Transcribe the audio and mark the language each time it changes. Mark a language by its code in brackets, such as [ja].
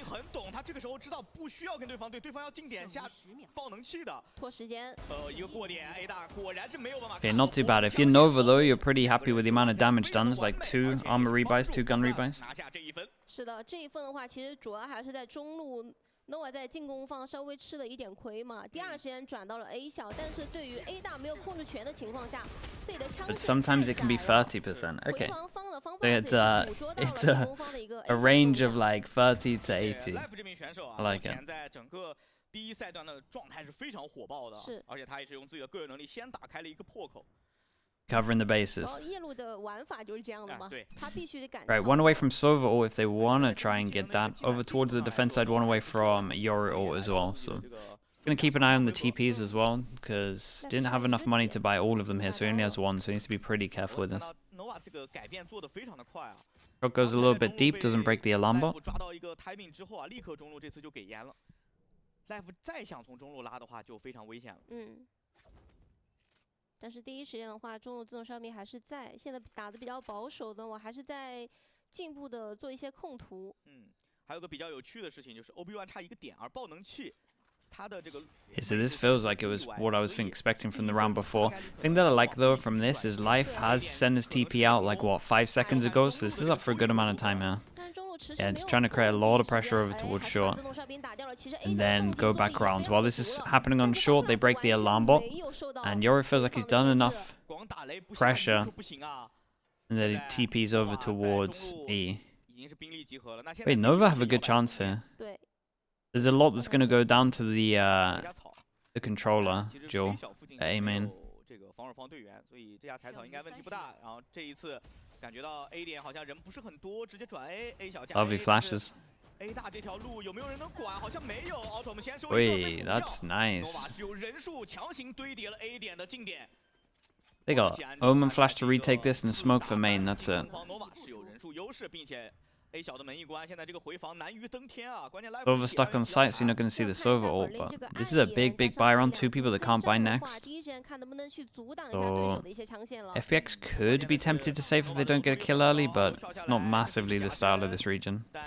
[zh] 很懂，他这个时候知道不需要跟对方对，对方要近点下爆能器的。拖时间。一个过点 A 大果然是没有办法。 [en] Okay, not too bad. If you're Nova though, you're pretty happy with the amount of damage done. It's like 2 armor rebuys, 2 gun rebuys. [zh] 拿下这一分。是的，这一份的话，其实主要还是在中路 nova 在进攻方稍微吃了一点亏嘛。第二时间转到了 A 小，但是对于 A 大没有控制权的情况下，自己的枪 [en] But sometimes it can be 30%. Okay. [zh] 回防方的方 [en] So it's a range of like 30 to 80. [zh] life 这名选手啊， [en] I like it. [zh] 目前在整个第一赛段的状态是非常火爆的，是，而且他也是用自己的个人能力先打开了一个破口。 [en] Covering the bases. [zh] 夜路的玩法就是这样的嘛，他必须得赶。 [en] Right, one away from Sova ult if they want to try and get that. Over towards the defense side, one away from Yori ult as well. So, gonna keep an eye on the TPs as well, because didn't have enough money to buy all of them here, so he only has one, so he needs to be pretty careful with this. [zh] nova 这个改变做得非常的快啊。 [en] Shot goes a little bit deep, doesn't break the alarm bot. [zh] 抓到一个 timing 之后啊，立刻中路这次就给烟了。life 再想从中路拉的话，就非常危险了。但是第一时间的话，中路自动哨兵还是在，现在打的比较保守的，我还是在进步的做一些控图。还有个比较有趣的事情就是 OB1 差一个点，而爆能器。 [en] So this feels like it was what I was expecting from the round before. The thing that I like though from this is Life has sent his TP out like what 5 seconds ago, so this is up for a good amount of time here. Yeah, it's trying to create a lot of pressure over towards short, and then go back around. While this is happening on short, they break the alarm bot, and Yori feels like he's done enough pressure, and then he TPs over towards E. Wait, Nova have a good chance here. There's a lot that's going to go down to the controller, Joe, at A main. [zh] 这个防守方队员，所以这下踩草应该问题不大。然后这一次感觉到 A 点好像人不是很多，直接转 A 小加 [en] Lovely flashes. [zh] A 大这条路有没有人能管？好像没有。 Autumn 先收一个被 [en] Wait, that's nice. [zh] nova 是有人数强行堆叠了 A 点的近点。 [en] They got Omen flash to retake this and smoke for main. That's it. [zh] nova 是有人数优势，并且 A 小的门一关，现在这个回防难于登天啊！关键 life [en] Sova stuck on site, so you're not going to see the Sova ult, but this is a big buy round. 2 people that can't buy next. So FPX could be tempted to save if they don't get a kill early, but it's not massively the style of this region.